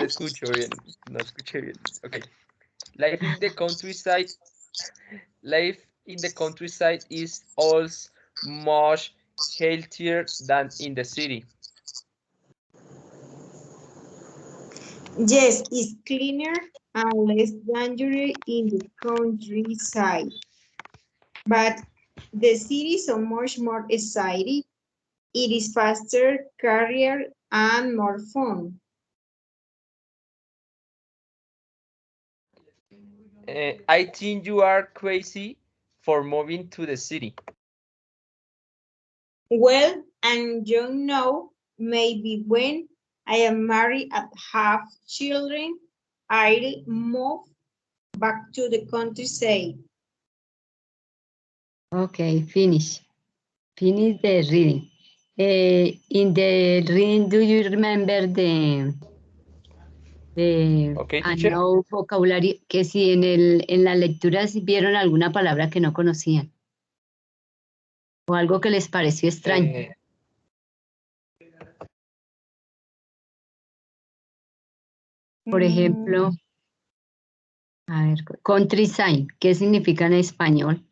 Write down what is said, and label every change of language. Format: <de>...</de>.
<es>te escucho bien. No escuché bien. Ok.</es> <en>Life in the countryside. Life in the countryside is also much healthier than in the city. Yes, it's cleaner and less dangerous in the countryside. But the city is so much more exciting. It is faster, career, and more fun. I think you are crazy for moving to the city. Well, and you know, maybe when I am married and have children, I'll move back to the countryside. Okay, finish. Finish the reading. In the reading, do you remember the Okay, teacher.</en> <es>no vocabulario? Que si en la lectura si vieron alguna palabra que no conocían o algo que les pareció extraño. Por ejemplo, a ver, countryside, ¿qué significa en español?</es>